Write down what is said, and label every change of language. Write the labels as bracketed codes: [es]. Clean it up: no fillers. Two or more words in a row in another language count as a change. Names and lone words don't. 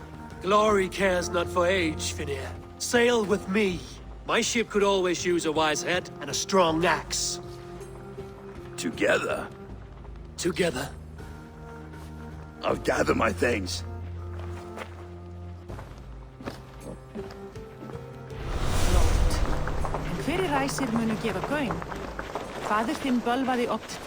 [en] Glory cares not for age, Finir. Sail with me. My ship could always use a wise head and a strong axe. Together, Together. I'll gather my things. [is] En hverjir ræsir munu gefa gaum? Faðir þinn bölvaði oft